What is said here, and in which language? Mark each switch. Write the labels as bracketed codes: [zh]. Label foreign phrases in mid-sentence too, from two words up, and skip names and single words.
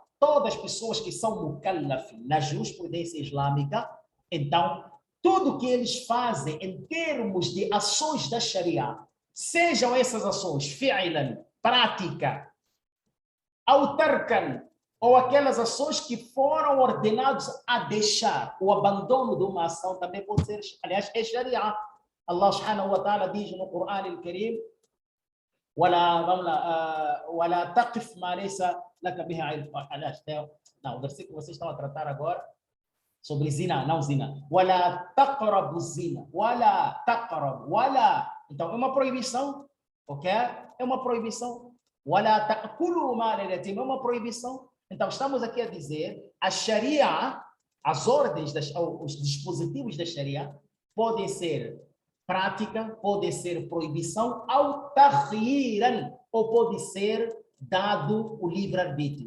[pt] Todas as pessoas que são mukallaf na jurisprudência islâmica, então, tudo que eles fazem em termos de ações da Sharia, sejam essas ações fi'lan, prática, ou tarkan, ou aquelas ações que foram ordenados a deixar, o abandono de uma ação também pode ser, aliás, é Sharia. [ar] الله سبحانه وتعالى [pt] diz no Corão [ar] al-Karim, ولا تقف ما ليس لك به علم. [pt] Aliás, não, o versículo que vocês estão a tratar agora sobre zina, não zina. [ar] ولا تقربوا الزنا, ولا تقرب, ولا. [pt] Então, é uma proibição, ok? É uma proibição. [ar] ولا تأكلوا مال اليتيم, [pt] é uma proibição. Então, estamos aqui a dizer, a Sharia, as ordens, os dispositivos da Sharia podem ser prática, pode ser proibição, ou takhyiran, ou pode ser dado o livre-arbítrio.